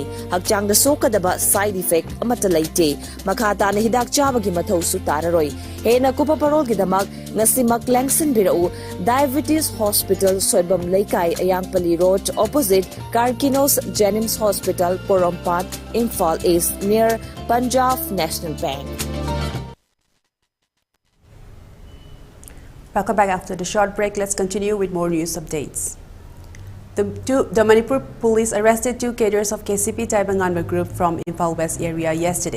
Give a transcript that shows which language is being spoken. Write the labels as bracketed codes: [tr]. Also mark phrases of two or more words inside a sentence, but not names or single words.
[mni] Hakchang da sokadaba [en] side effect [mni] amata laite. Makhata na hidak chabagi mathaw su tararoi. Hena kupa parol gidamak ngasimak langsin birau Diabetes Hospital Soibam Laikai Ayangpali Road opposite Karkinos Jennings Hospital Porompat Imphal East near Punjab National Bank. [en] Welcome back after the short break. Let's continue with more news updates. The Manipur police arrested 2 cadres of KCP Taibanganwa group from Imphal West area yesterday.